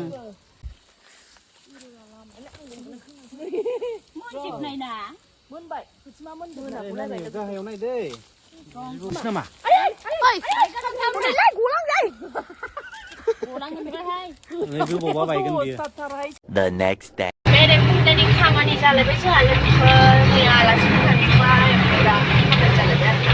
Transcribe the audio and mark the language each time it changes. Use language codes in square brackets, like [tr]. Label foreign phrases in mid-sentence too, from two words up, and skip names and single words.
[brx] मोनजोबनाय ना मोनबाय खोथिमा मोनजोबनाय गाहायाव नाय दै नामा गोबावबा बायगोन बियो [en] The next day. [brx] बेरेफुंजानि खामानि जालायबाय जोंहा लोगोफोर मैया आलासि थांबाय दा खामानि जालायबाय